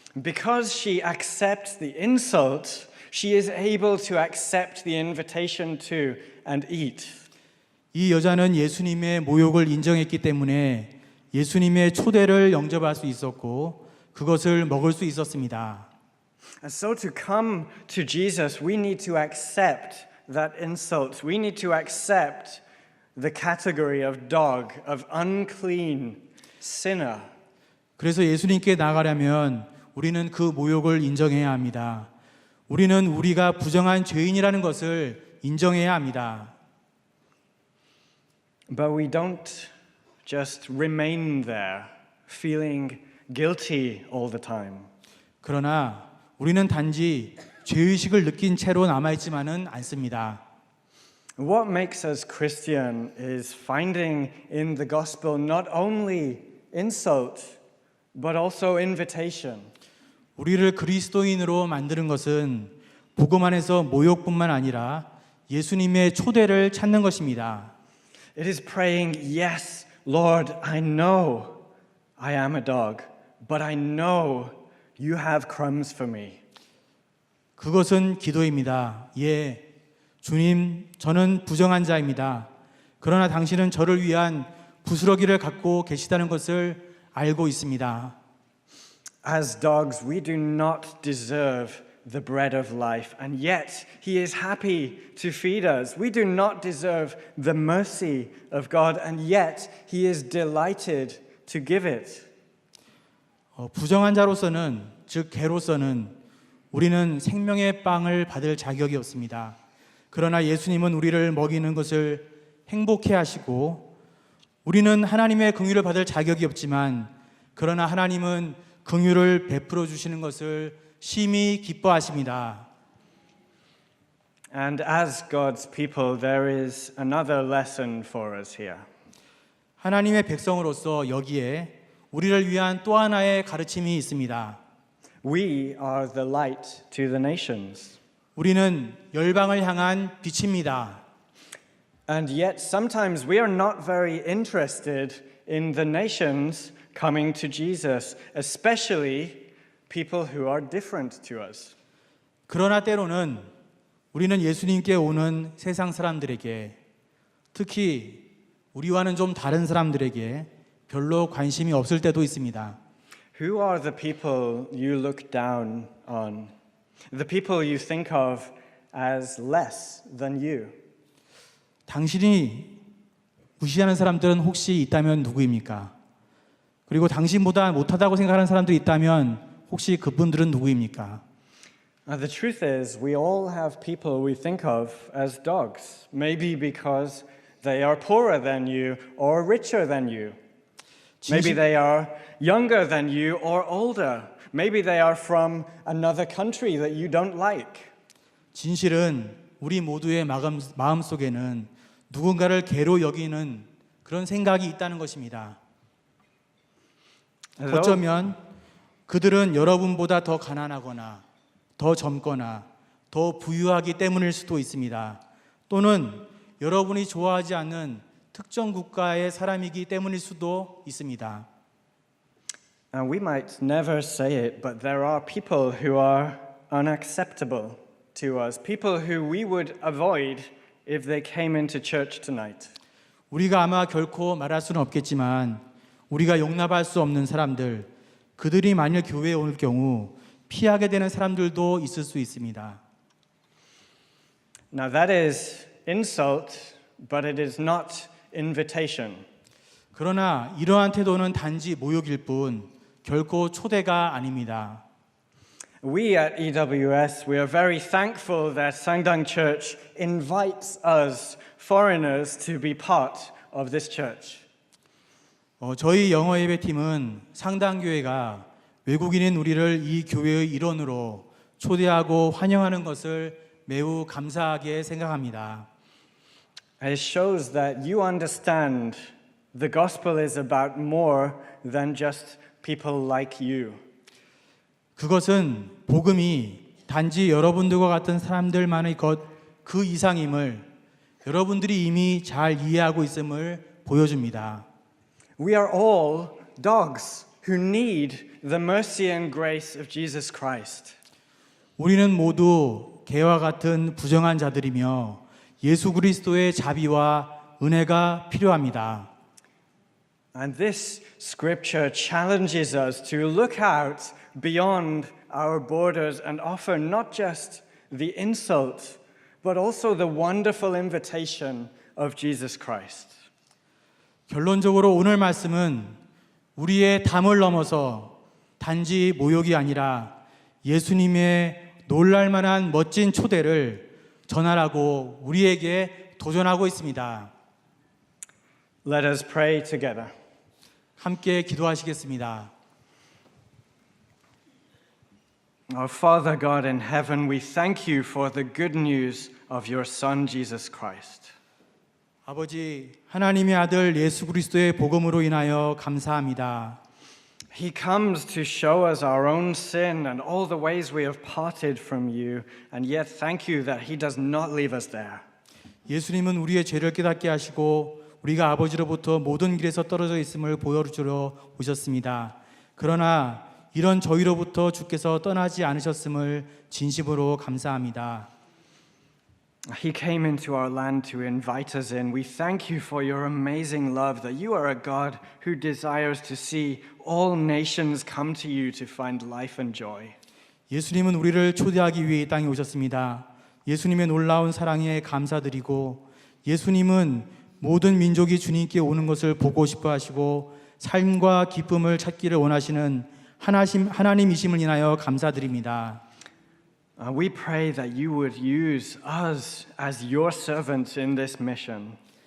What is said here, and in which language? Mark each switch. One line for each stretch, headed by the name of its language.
English: Because she accepts the insult, she is able to accept the invitation too and eat.
Korean: 이 여자는 예수님의 모욕을 인정했기 때문에 예수님의 초대를 영접할 수 있었고 그것을 먹을 수 있었습니다.
English: And so to come to Jesus, we need to accept that insult. We need to accept the category of dog, of unclean sinner.
Korean: 그래서 예수님께 나가려면 우리는 그 모욕을 인정해야 합니다. 우리는 우리가 부정한 죄인이라는 것을 인정해야 합니다.
English: But we don't just remain there feeling guilty all the time.
Korean: 그러나 우리는 단지 죄의식을 느낀 채로 남아있지만은 않습니다.
English: What makes us Christian is finding in the gospel not only insult, but also invitation.
Korean: 우리를 그리스도인으로 만드는 것은 복음 안에서 모욕뿐만 아니라 예수님의 초대를 찾는 것입니다.
English: It is praying, yes, Lord, I know I am a dog, but I know you have crumbs for me.
Korean: 그것은 기도입니다. 예, 주님, 저는 부정한 자입니다. 그러나 당신은 저를 위한 부스러기를 갖고 계시다는 것을 알고 있습니다.
English: As dogs, we do not deserve the bread of life, and yet He is happy to feed us. We do not deserve the mercy of God, and yet He is delighted to give it.
Korean: 부정한 자로서는, 즉 개로서는 우리는 생명의 빵을 받을 자격이 없습니다. 그러나 예수님은 우리를 먹이는 것을 행복해 하시고 우리는 하나님의 긍휼을 받을 자격이 없지만 그러나 하나님은 긍휼을 베풀어 주시는 것을 심히 기뻐하십니다.
English: And as God's people, there is another lesson for us here.
Korean: 하나님의 백성으로서 여기에 우리를 위한 또 하나의 가르침이 있습니다.
English: We are the light to the nations.
Korean: 우리는 열방을 향한 빛입니다.
English: And yet sometimes we are not very interested in the nations coming to Jesus, especially people who are different to us.
Korean: 그러나 때로는 우리는 예수님께 오는 세상 사람들에게 특히 우리와는 좀 다른 사람들에게 별로 관심이 없을 때도 있습니다.
English: Who are the people you look down on? The people you think of as less than you?
Korean: 당신이 무시하는 사람들은 혹시 있다면 누구입니까? 그리고 당신보다 못하다고 생각하는 사람들이 있다면 혹시 그분들은 누구입니까?
English: The truth is, we all have people we think of as dogs. Maybe because they are poorer than you or richer than you. Maybe they are younger than you or older. Maybe they are from another country that you don't like.
Korean: 진실은 우리 모두의 마음 속에는 누군가를 개로 여기는 그런 생각이 있다는 것입니다. 어쩌면 그들은 여러분보다 더 가난하거나 더 젊거나 더 부유하기 때문일 수도 있습니다. 또는 여러분이 좋아하지 않는 특정 국가의 사람이기 때문일 수도 있습니다.
English: And we might never say it, but there are people who are unacceptable to us, people who we would avoid if they came into church tonight.
Korean: 우리가 아마 결코 말할 수는 없겠지만 우리가 용납할 수 없는 사람들, 그들이 만일 교회에 올 경우 피하게 되는 사람들도 있을 수 있습니다.
English: Now that is insult, but it is not invitation.
Korean: 그러나 이러한 태도는 단지 모욕일 뿐 결코 초대가 아닙니다.
English: We at EWS, we are very thankful that Sangdang Church invites us, foreigners, to be part of this church.
Korean: 저희 영어 예배팀은 상당교회가 외국인인 우리를 이 교회의 일원으로 초대하고 환영하는 것을 매우 감사하게 생각합니다.
English: It shows that you understand the gospel is about more than just people like you.
Korean: 그것은 복음이 단지 여러분들과 같은 사람들만의 것 그 이상임을 여러분들이 이미 잘 이해하고 있음을 보여줍니다.
English: We are all dogs who need the mercy and grace of Jesus Christ.
Korean: 우리는 모두 개와 같은 부정한 자들이며 예수 그리스도의 자비와 은혜가 필요합니다.
English: And this scripture challenges us to look out beyond our borders and offer not just the insult, but also the wonderful invitation of Jesus Christ.
Korean: 결론적으로 오늘 말씀은 우리의 담을 넘어서 단지 모욕이 아니라 예수님의 놀랄만한 멋진 초대를 전하라고 우리에게 도전하고 있습니다.
English: Let us pray together.
Korean: 함께 기도하시겠습니다.
English: Our Father God in heaven, we thank you for the good news of your Son, Jesus Christ.
Korean: 아버지, 하나님의 아들 예수 그리스도의 복음으로 인하여 감사합니다.
English: He comes to show us our own sin and all the ways we have parted from you, and yet thank you that He does not leave us there.
Korean: 예수님은 우리의 죄를 깨닫게 하시고 우리가 아버지로부터 모든 길에서 떨어져 있음을 보여주러 오셨습니다. 그러나 이런 저희로부터 주께서 떠나지 않으셨음을 진심으로 감사합니다.
English: He came into our land to invite us in. We thank you for your amazing love, that you are a God who desires to see all nations come to you to find life and joy.
Korean: 예수님은 우리를 초대하기 위해 이 땅에 오셨습니다. 예수님의 놀라운 사랑에 감사드리고 예수님은 모든 민족이 주님께 오는 것을 보고 싶어 하시고 삶과 기쁨을 찾기를 원하시는 하나님이심을 인하여 감사드립니다.
English: We pray that you would use us as your servants in this mission.